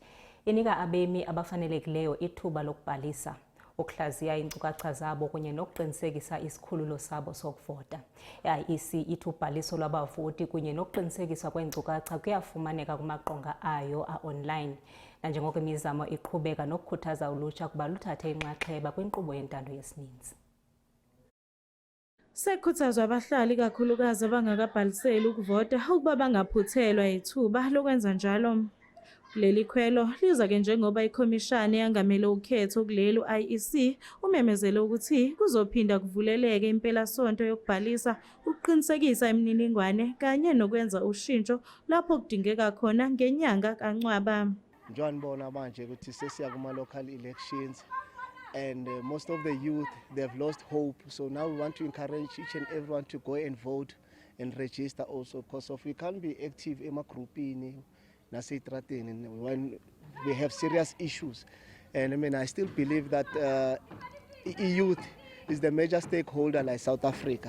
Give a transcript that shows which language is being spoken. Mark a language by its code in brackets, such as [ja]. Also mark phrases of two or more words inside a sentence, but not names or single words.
[xh] Inika abemi abafanelekileyo ithuba lokubhalisa, ukuhlaziya iinkcukacha zabo kunye nokuqinisekisa isikhululo sabo sokuvota. I-IEC ithi ubhaliso lwabavoti kunye nokuqinisekiswa kweenkcukacha kuyafumaneka kumaqonga ayo a-online, nanjengoko imizamo iqhubeka nokukhuthaza ulutsha ukuba luthathe inxaxheba kwinkqubo yentando yesininzi. [zu] Sekhuthazwa abahlali kakhulukazi abangakabhaliseli ukuvota ukuba bangaphuthelwa ithuba lokwenza njalo. Leli khwelo liza ke njengoba ikhomishana eyangamele ukhetho kulelu IEC umemezele ukuthi kuzophinda kuvuleleke impelasonto yokubhalisa ukuqinisekisa imininingwane kanye nokwenza ushintsho lapho kudingeka khona ngenyanga kaNcwaba. Njengoba nibona manje ukuthi sesiya [en] kuma-local elections and most of the youth, they've lost hope. So now we want to encourage each and everyone to go and vote and register also, because if we can't be active emagroupini when we have serious issues. And I mean, I still believe that youth is the major stakeholder like South Africa.